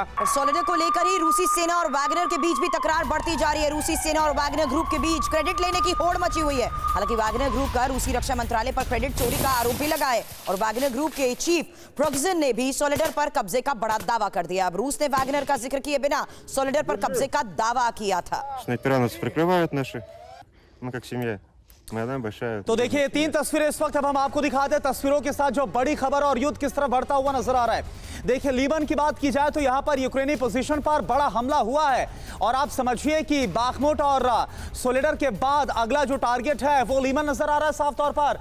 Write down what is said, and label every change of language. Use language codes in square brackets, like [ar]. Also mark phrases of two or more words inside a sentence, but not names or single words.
[hi] और सोलिडर को लेकर ही रूसी सेना और वैगनर के बीच भी तकरार बढ़ती जा रही है। रूसी सेना और वैगनर ग्रुप के बीच क्रेडिट लेने की होड़ मची हुई है। हालांकि वैगनर ग्रुप का रूसी रक्षा मंत्रालय पर क्रेडिट चोरी का आरोप भी लगा है और वैगनर ग्रुप के चीफ प्रोग्जिन ने भी सोलिडर पर कब्जे का बड़ा दावा कर दिया। अब रूस ने वैगनर का जिक्र किए बिना सोलिडर पर कब्जे का दावा किया था। [ru] снайпера нас прикрывают наши, мы как семья. [hi] तो देखिए, तीन तस्वीरें इस वक्त अब हम आपको दिखाते हैं। तस्वीरों के साथ जो बड़ी खबर और युद्ध किस तरह बढ़ता हुआ नजर आ रहा है। देखिए, लीबन की बात की जाए तो यहां पर यूक्रेनी पोजीशन पर बड़ा हमला हुआ है और आप समझिए कि बाखमुट और सोलिडर के बाद अगला जो टारगेट है वो लीबन नजर आ रहा है साफ तौर पर।